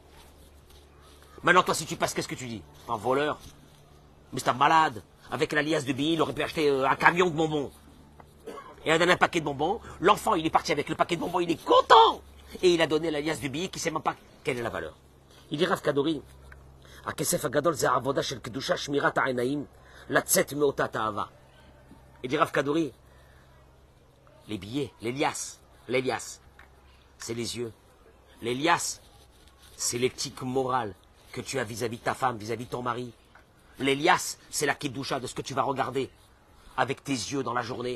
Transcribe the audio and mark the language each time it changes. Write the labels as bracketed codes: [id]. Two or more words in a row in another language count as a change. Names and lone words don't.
[fr] Maintenant, toi, si tu passes, qu'est-ce que tu dis? Un voleur? Mais c'est un malade. Avec la liasse de billets, il aurait pu acheter un camion de bonbons. Et il a donné un paquet de bonbons. L'enfant, il est parti avec le paquet de bonbons, il est content. Et il a donné la liasse de billets qui ne sait même pas quelle est la valeur. Il dit [he] Rav Kadouri, הכסף הגדול זה העבודה של קדושה, שמירת העיניים, לצאת מאותה תאווה. [fr] Il dit Rav Kadouri, les billets, les liasses, c'est les yeux. Les liasses, c'est l'éthique morale que tu as vis-à-vis de ta femme, vis-à-vis de ton mari. Les liasses, c'est la kedusha de ce que tu vas regarder avec tes yeux dans la journée.